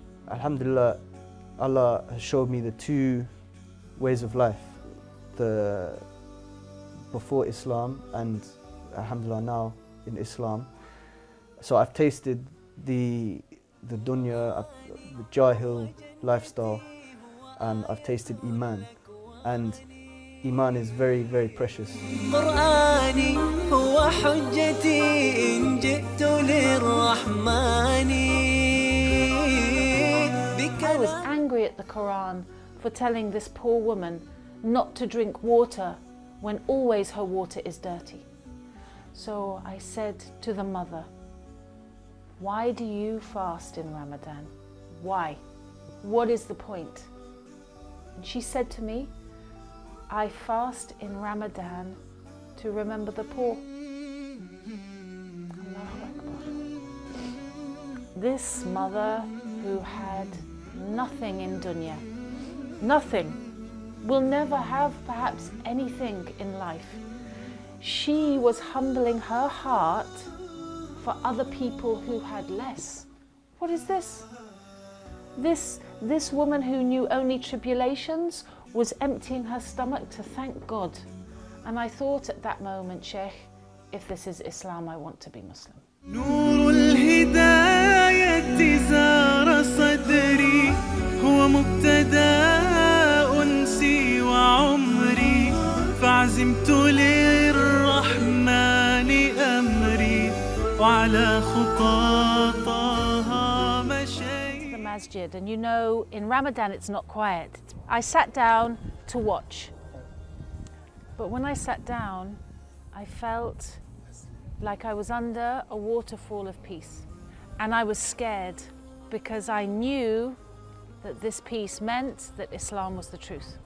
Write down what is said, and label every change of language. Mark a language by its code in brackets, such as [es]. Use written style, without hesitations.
[en] Alhamdulillah, Allah has showed me the two ways of life, the before Islam and alhamdulillah now in Islam. So I've tasted the dunya, the jahil lifestyle, and I've tasted Iman, and Iman is very, very precious. [ar] قرآني هو حجتي إن جئت للرحمن. [en] I was angry at the Quran for telling this poor woman not to drink water when always her water is dirty. So I said to the mother, why do you fast in Ramadan? Why? What is the point? And she said to me, I fast in Ramadan to remember the poor. [ar] Allahu Akbar. [en] This mother who had nothing in dunya, nothing, will never have perhaps anything in life. She was humbling her heart for other people who had less. What is this? This woman who knew only tribulations was emptying her stomach to thank God. And I thought at that moment, Sheikh, if this is Islam, I want to be Muslim. [ar] نور الهداية زار صدري هو مبتدأ أنسي وعمري فعزمت للرحمن أمري وعلى خطى طه مشيت. [en] The masjid, and you know, in Ramadan it's not quiet. I sat down to watch, but when I sat down, I felt like I was under a waterfall of peace. And I was scared because I knew that this peace meant that Islam was the truth.